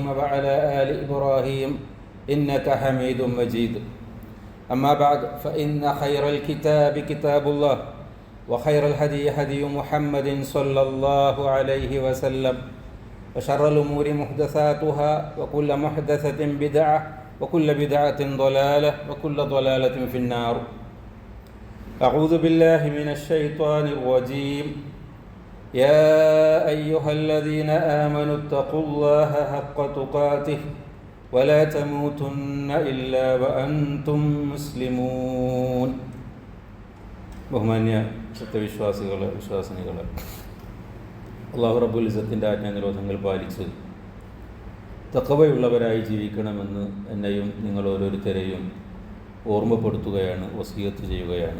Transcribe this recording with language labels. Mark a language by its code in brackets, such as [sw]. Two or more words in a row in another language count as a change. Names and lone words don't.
[ar] وعلى آل إبراهيم إنك حميد مجيد أما بعد فإن خير الكتاب كتاب الله وخير الهدي هدي محمد صلى الله عليه وسلم وشر الأمور محدثاتها وكل محدثة بدعة وكل بدعة ضلالة وكل ضلالة في النار أعوذ بالله من الشيطان الرجيم يا أيها الذين آمنوا اتقوا الله حق تقاته ولا تموتن إلا وأنتم مسلمون [ml] ബഹുമാന്യ വിശ്വാസിനികളെ അല്ലാഹു റബ്ബുൽ ഇസ്സത്തിൻ്റെ ആജ്ഞാനിരോധങ്ങൾ പാലിച്ച് തഖ്വയുള്ളവരായി ജീവിക്കണമെന്ന് എന്നെയും നിങ്ങൾ ഓരോരുത്തരെയും ഓർമ്മപ്പെടുത്തുകയാണ്, വസിയത്ത് ചെയ്യുകയാണ്.